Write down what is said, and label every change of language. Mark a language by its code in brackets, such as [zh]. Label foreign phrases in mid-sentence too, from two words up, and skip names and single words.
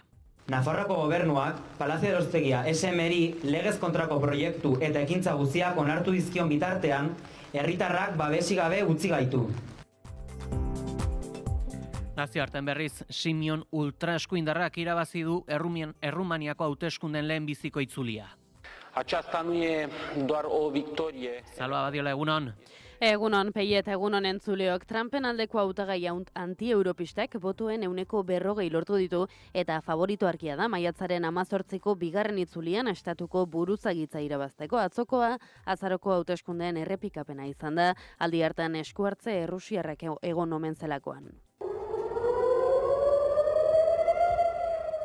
[eu] Nafarroako gobernuak Palazio Aroztegia SMRi legez kontrako proiektu eta ekintza guztiak onartu dizkion bitartean, herritarrak babesi gabe utzi gaitu. Nazioartean berriz, Simeon ultraeskuindarrak irabazi du Errumaniako hauteskunden lehenbiziko itzulia. [ro] Aceasta nu e doar o victorie. [eu] Salva Badiola, egunon. Egunon, Peiet, egunon entzuleok. Trumpen aldeko hautagai anti-europistek botuen 40% lortu ditu eta favorito arkia da maiatzaren 18ko bigarren itzulian estatuko buruzagitza irabazteko. Atzokoa azaroko hauteskundeen errepikapena izan da, aldi hartan esku hartze errusiarrak egon omen zelakoan.